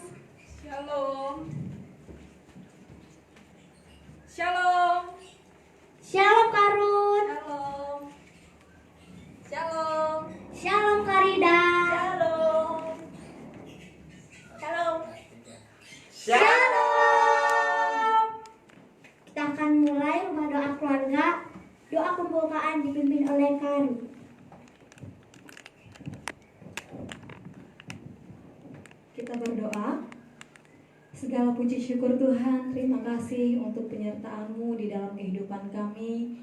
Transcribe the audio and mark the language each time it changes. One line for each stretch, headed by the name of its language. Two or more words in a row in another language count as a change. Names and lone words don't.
Indonesian: Shalom. Shalom. Shalom Kak Ruth. Shalom. Shalom. Shalom Kak Rida. Shalom. Shalom. Shalom. Kita akan mulai rumah doa keluarga. Doa pembukaan dipimpin oleh Kak Ruth. Kita berdoa. Segala puji syukur Tuhan, terima kasih untuk penyertaan-Mu di dalam kehidupan kami.